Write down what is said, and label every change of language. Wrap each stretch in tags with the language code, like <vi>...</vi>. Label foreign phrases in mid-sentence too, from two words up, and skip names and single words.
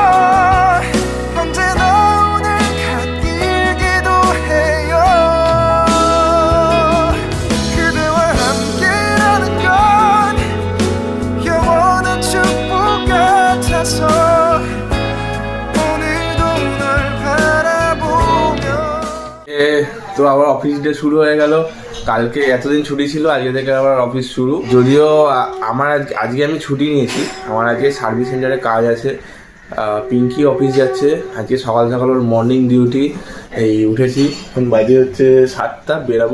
<ko>언제나 오늘 같길 기도해요. 그대와 함께라는 건 영원한 축복 같아서 오늘도 널 바라보며।</ko> <bn>তো আবার</bn> <en>office day</en> <bn>শুরু হয়ে গেল। কালকে এতদিন ছুটি ছিল, আজকে থেকে আবার অফিস শুরু। যদিও আমার আজকে আমি ছুটি নিয়েছি, আমার আজকে</bn> <en>service center</en> <bn>কাজ আছে। পিঙ্কি অফিস যাচ্ছে আজকে সকাল সকাল, ওর</bn> <en>morning duty.</en> <bn>এই উঠেছি, এখন বাজে হচ্ছে 7টা, বেরাবো।</bn>